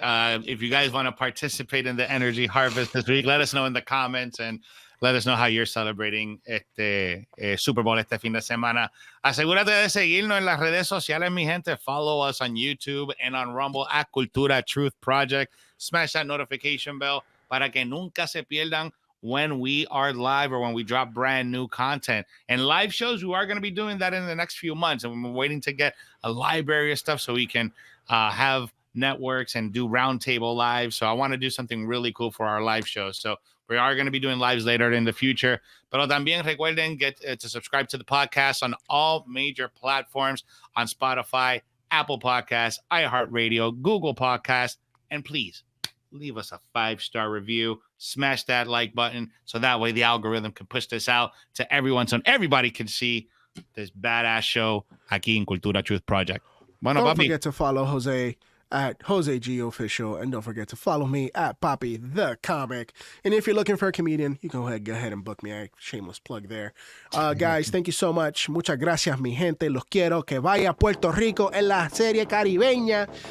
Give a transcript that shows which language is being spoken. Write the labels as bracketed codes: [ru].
[en] If you guys want to participate in the energy harvest this week, let us know in the comments, and let us know how you're celebrating Super Bowl [es] este fin de semana. Asegúrate de seguirnos en las redes sociales, mi gente. [en] Follow us on YouTube and on Rumble at Cultura Truth Project. Smash that notification bell [es] para que nunca se pierdan [en] when we are live or when we drop brand new content. And live shows, we are going to be doing that in the next few months. And we're waiting to get a library of stuff so we can have networks and do roundtable live. So I want to do something really cool for our live shows. So we are going to be doing lives later in the future. [es] Pero también recuerden [en] to subscribe to the podcast on all major platforms, on Spotify, Apple Podcasts, iHeartRadio, Google Podcasts, and please leave us a 5-star review. Smash that like button so that way the algorithm can push this out to everyone so everybody can see this badass show [es] aquí en [en] Cultura Truth Project. [es] Bueno, [en] don't forget to follow Jose at Jose G Official, and don't forget to follow me at Poppy the Comic. And if you're looking for a comedian, you can go ahead and book me. Shameless plug there. Guys, thank you so much. [es] Muchas gracias, mi gente. Los quiero. Que vaya a Puerto Rico en la serie caribeña.